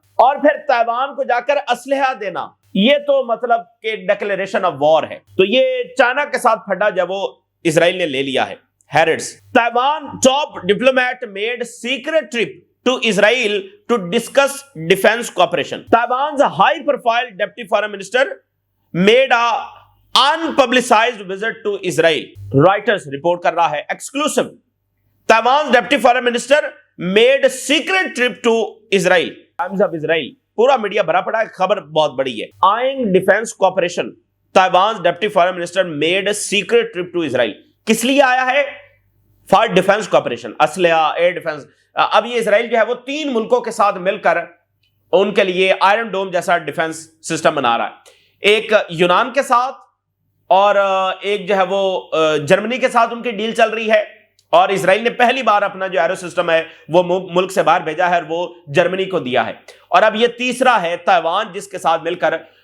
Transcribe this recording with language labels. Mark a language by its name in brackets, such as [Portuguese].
[Hindi] और फिर ताइवान को जाकर असलहा देना, ये तो मतलब कि डिक्लेरेशन ऑफ वॉर है। तो ये चाइना के साथ फटा जब वो इजराइल ने ले लिया है। [English] हैरिट्स, Taiwan top diplomat made secret trip to Israel to discuss defense cooperation. Taiwan's high-profile deputy foreign minister made a unpublicized visit to Israel. [Hindi] Reuters report कर रहा है exclusive. [English] Taiwan's deputy foreign minister made a secret trip to Israel. Times of Israel. [Hindi] पूरा media भरा पड़ा है, खबर बहुत बड़ी है। [English] Eyeing defense cooperation. Taiwan's deputy foreign minister made a secret trip to Israel. [Hindi] किस लिए आया है? [English] For defense cooperation. [Hindi] असलहा, एयर डिफेंस। अब ये इजराइल जो है वो 3 मुल्कों के साथ मिलकर उनके लिए आयरन डोम जैसा डिफेंस सिस्टम बना रहा है। एक यूनान के साथ और एक जो है वो जर्मनी के साथ उनकी डील चल रही है। और इजराइल ने पहली बार अपना जो एरो सिस्टम है वो मुल्क से बाहर भेजा है और वो जर्मनी को दिया है। और अब ये तीसरा है ताइवान, जिसके साथ मिलकर